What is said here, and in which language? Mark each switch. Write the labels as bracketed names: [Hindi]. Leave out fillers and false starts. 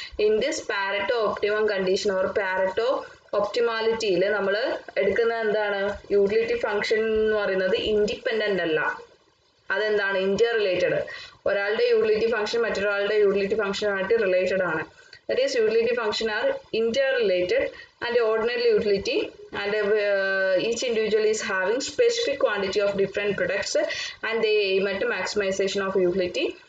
[English] In this Pareto optimum condition or Pareto optimality [Malayalam] നമ്മൾ എടുക്കുന്ന എന്താണ്? യൂട്ടിലിറ്റി ഫംഗ്ഷൻ എന്ന് പറയുന്നത് ഇൻഡിപെൻഡന്റ് അല്ല, അതെന്താണ്? Inter related. ഒരാളുടെ യൂട്ടിലിറ്റി ഫംഗ്ഷൻ മറ്റൊരാളുടെ യൂട്ടിലിറ്റി ഫംഗ്ഷനുമായിട്ട് റിലേറ്റഡ് ആണ്. [English] That is, utility function are interrelated and ordinal utility, and each individual is having specific quantity of different products and they aim at maximization of utility.